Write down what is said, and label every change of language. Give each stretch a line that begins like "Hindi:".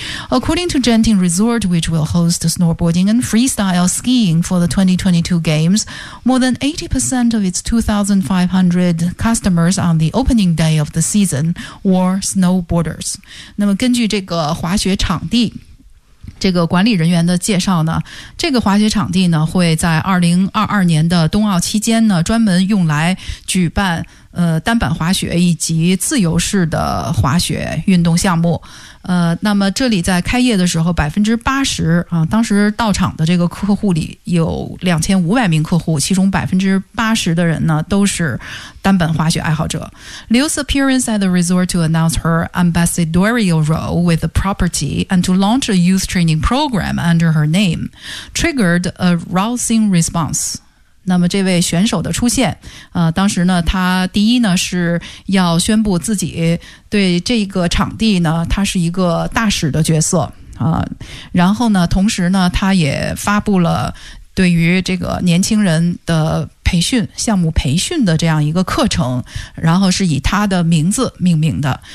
English: According to Genting Resort, which will host snowboarding and freestyle skiing for the 2022 Games, more than 80% of its 2,500 customers on the opening day of the season were snowboarders.
Chinese: 那么根据这个滑雪场地这个管理人员的介绍呢，这个滑雪场地呢会在2022年的冬奥期间呢专门用来举办单板滑雪以及自由式的滑雪运动项目。那么这里在开业的时候80%当时到场的这个客户里有2500名客户，其中80%的人呢都是单板滑雪爱好者。
English: Liu's appearance at the resort to announce her ambassadorial role with the property and to launch a youth training program under her name triggered a rousing response.
Chinese: 那么这位选手的出现，当时呢，他第一呢是要宣布自己对这个场地呢，他是一个大使的角色啊，然后呢，同时呢，他也发布了对于这个年轻人的培训项目培训的这样一个课程，然后是以他的名字命名的。